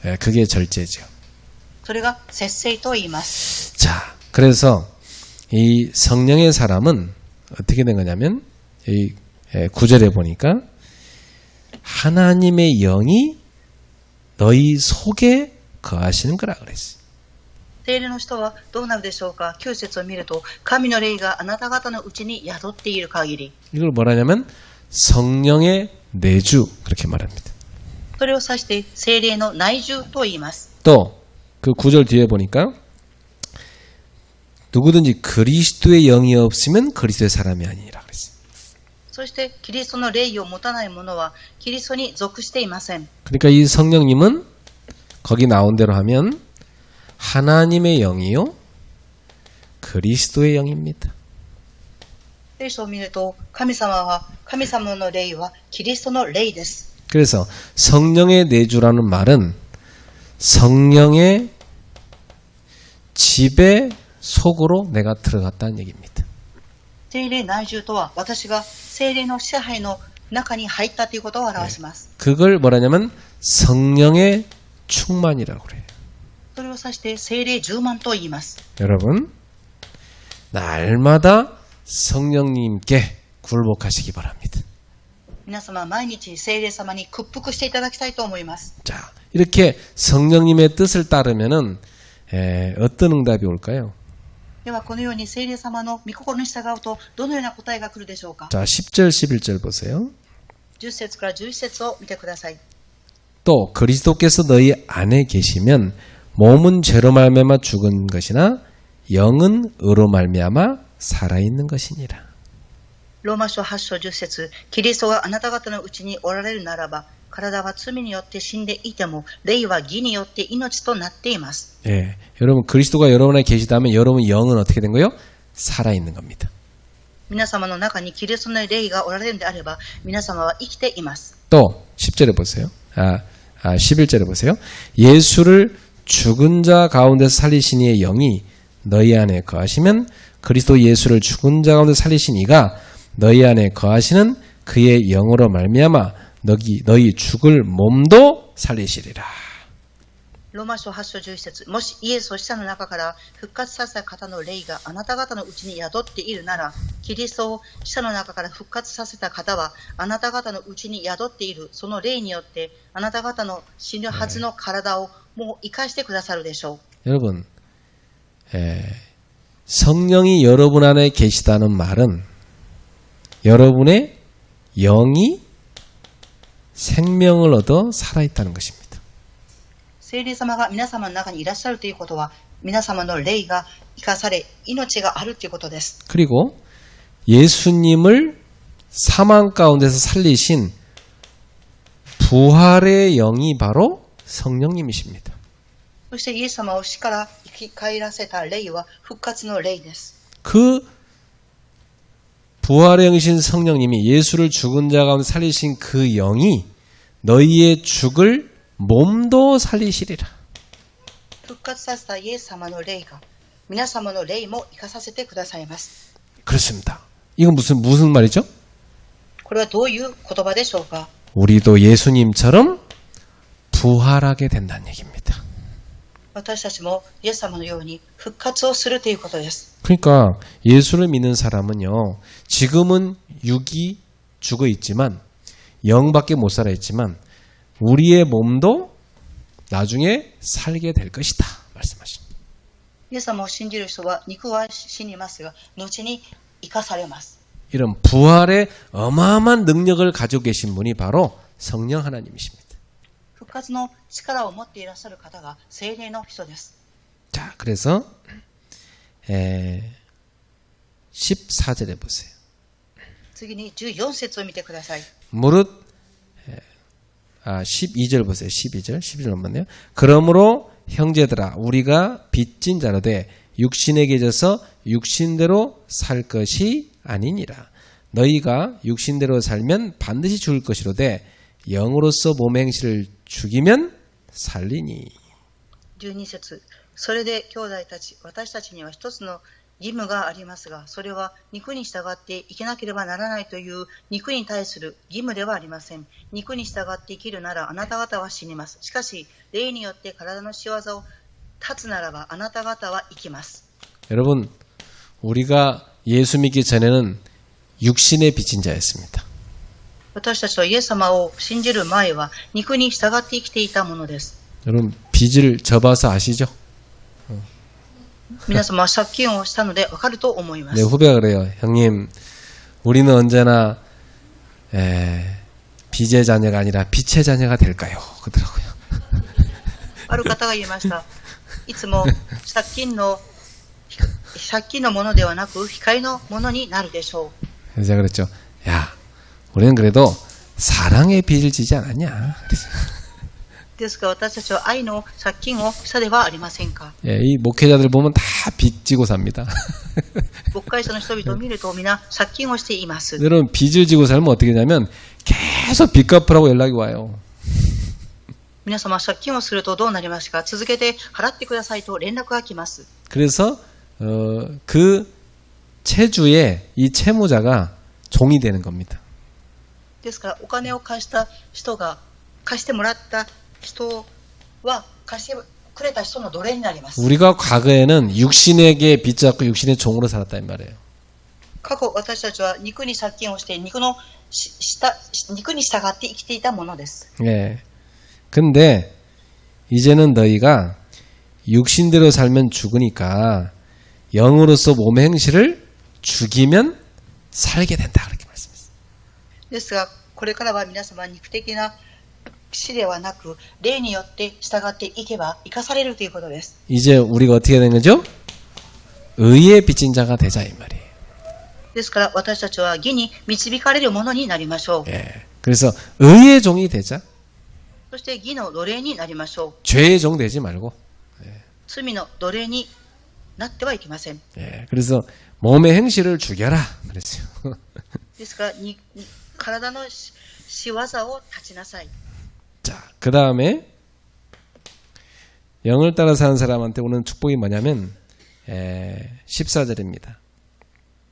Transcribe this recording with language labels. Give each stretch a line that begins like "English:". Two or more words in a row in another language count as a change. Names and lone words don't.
Korean: 그게 절제죠.
Japanese: それが節制と言います。
Korean: 자, 그래서 이 성령의 사람은 어떻게 된 거냐면 이 9절에 보니까 하나님의 영이 너희 속에 거하시는 거라 그랬어요.
Japanese: 聖霊の人はどうなるでしょうか。9節を見ると神の霊があなた方のうちに宿っている限り。
Korean: 이걸 뭐라냐면 성령의 내주 그렇게 말합니다.
Japanese: それを指して聖霊の内住と言います。
Korean: 또 그 9절 뒤에 보니까 누구든지 그리스도의 영이 없으면 그리스도의 사람이 아니라 그랬어요.
Japanese: そしてキリストの霊を持たない者はキリストに属していません。
Korean: 그러니까 이 성령님은 거기 나온 대로 하면 하나님의 영이요 그리스도의 영입니다.
Japanese: 聖書を見ると神様の霊はキリストの霊です。
Korean: 그래서 성령의 내주라는 말은 성령의 집에 속으로 내가 들어갔다는 얘기입니다.
Japanese: 聖霊内住とは私が聖霊の支配の中に入ったということを表します。
Korean: 그걸 뭐라냐면 성령의 충만이라고 그래요.
Japanese: それを指して聖霊充満と言います。
Korean: 여러분 날마다 성령님께 굴복하시기 바랍니다.
Japanese: 皆様毎日聖霊様に屈服していただきたいと思います。
Korean: 자, 이렇게 성령님의 뜻을 따르면은 어떤 응답이 올까요?
Japanese: ではこのように聖霊様の御心に従うとどのような答えが来るでしょうか。
Korean: 자, 10절 11절 보세요.
Japanese: 10 節から11節を見てください。
Korean: 또 그리스도께서 너희 안에 계시면 몸은 죄로 말미암아 죽은 것이나 영은 의로 말미암아 살아있는 것이니라.
Japanese: ローマ書8章10節キリストがあなた方のうちにおられるならば体は罪によって死んでいても霊は義によって命となっています。
Korean: 예, 여러분 그리스도가 여러분 안에 계시다면 여러분 영은 어떻게 된 거예요? 살아있는 겁니다.
Japanese: 皆様の中にキリストの霊がおられるのであれば皆様は生きています。
Korean: 또 10절에 보세요. 11절에 보세요. 예수를 죽은 자 가운데서 살리신 이의 영이 너희 안에 거하시면 그리스도 예수를 죽은 자 가운데 살리신 이가 너희 안에 거하시는 그의 영으로 말미암아 너희 죽을 몸도 살리시리라.
Japanese: ローマ書8章11節、もしイエスを死者の中から復活させた方の霊があなた方のうちに宿っているなら、キリストを死者の中から復活させた方はあなた方のうちに宿っているその霊によってあなた方の死ぬはずの体をもう生かしてくださるでしょう。
Korean: 여러분, 성령이 여러분 안에 계시다는 말은 여러분의 영이 생명을 얻어 살아있다는 것입니다.
Japanese: 聖霊様が皆様の中にいらっしゃるということは、皆様の霊が生かされ、命があるということです。
Korean: 그리고 예수님을 사망 가운데서 살리신 부활의 영이 바로 성령님이십니다.
Japanese: そしてイエス様を死から生き返らせた霊は復活の霊です。
Korean: 그 부활의 영이신 성령님이 예수를 죽은 자 가운데 살리신 그 영이 너희의 죽을 몸도 살리시리라.
Japanese: 復活させたイエス様の霊が皆様の霊も生かさせてくださいます。
Korean: 그렇습니다. 이건 무슨 말이죠?
Japanese: これはどういう言葉でしょうか。
Korean: 우리도 예수님처럼 부활하게 된다는 얘기입니다.
Japanese: 私たちもイエス様のように復活をするということです。
Korean: 그러니까 예수를 믿는 사람은요, 지금은 육이 죽어 있지만 영밖에 못 살아 있지만 우리의 몸도 나중에 살게 될 것이다 말씀하십니다.
Japanese: イエス様を信じる人は肉は死にますが後に生かされます。
Korean: 이런 부활의 어마어마한 능력을 가지고 계신 분이 바로 성령 하나님이십니다.
Japanese: 復活の力を持っていらっしゃる方が聖霊の人です。
Korean: 자, 그래서 14절에 보세요.
Japanese: 次に14節を見てください。
Korean: 무릇 12절 보세요. 12절 넘었네요. 그러므로 형제들아 우리가 빚진 자로되 육신에 계셔서 육신대로 살 것이 아니니라. 너희가 육신대로 살면 반드시 죽을 것이로되 영으로서 몸의 행실을 죽이면 살리니.
Japanese: 12 節、それで兄弟たち、私たちには一つの義務がありますが、それは肉に従って生きなければならないという肉に対する義務ではありません。肉に従って生きるならあなた方は死にます。しかし、霊によって体の仕業を断つならばあなた方は生きます。
Korean: 여러분, 우리가 예수 믿기 전에는 육신의 빚진 자였습니다.
Japanese: 私たちはイエス様を信じる前は肉に従って生きていたものです。
Korean: 여러분, 빚을 져봐서 아시죠?
Japanese: 皆様は借金をしたのでわかると思いま 내 す。
Korean: 후배가 그래요. 형님, 우리는 언제나 빚의 자녀가 아니라 빛의 자녀가 될까요? 그러더라고요.
Japanese: ある方が言いました。いつも借金のものではなく光のものになるでしょう。
Korean: 그래서 제가 그랬죠. 야, 우리는 그래도 사랑의 빚을 지지 않았냐? 그랬어요.
Japanese: ですが私たちは愛の借金をしたではありませんか。
Korean: 예, 이 목회자들 보면 다 빚 지고 삽니다.
Japanese: 牧会者の人々を見ると皆借金をしています。
Korean: 여러분, 빚을 지고 살면 어떻게 되냐면 계속 빚 갚으라고 연락이 와요.
Japanese: 皆様借金をするとどうなりますか。続けて払ってくださいと連絡が来ます。
Korean: 그래서 그 채주의 이 채무자가 종이 되는 겁니다.
Japanese: ですからお金を貸した人が貸してもらった人は貸してくれた人の奴隷になります。
Korean: 우리가 과거에는 육신에게 빚 잡고 육신의 종으로 살았단 말이에요.
Japanese: 過去私たちは肉に借金をして肉に従って生きていたものです。
Korean: 예. 근데 이제는 너희가 육신대로 살면 죽으니까 영으로서 몸의 행실을 죽이면 살게 된다. 그렇게 말씀했어요.
Japanese: ですがこれからは皆様肉的な死ではなく霊によって従っていけば生かされるということです。
Korean: 이제 우리가 어떻게 되는 거죠? 의의 빚진 자가 되자 이 말이에요.
Japanese: ですから私たちは義に導かれるものになりましょう。
Korean: 예. 그래서 의의 종이 되자.
Japanese: そして義の奴隷になりましょう。
Korean: 죄의 종 되지 말고.
Japanese: 罪の奴隷になってはいけません。
Korean: 예. 그래서 몸의 행실을 죽여라. 그랬어요.
Japanese: ですから体の仕業を断ちなさい。
Korean: 자, 그 다음에 영을 따라 사는 사람한테 오는 축복이 뭐냐면 14절입니다.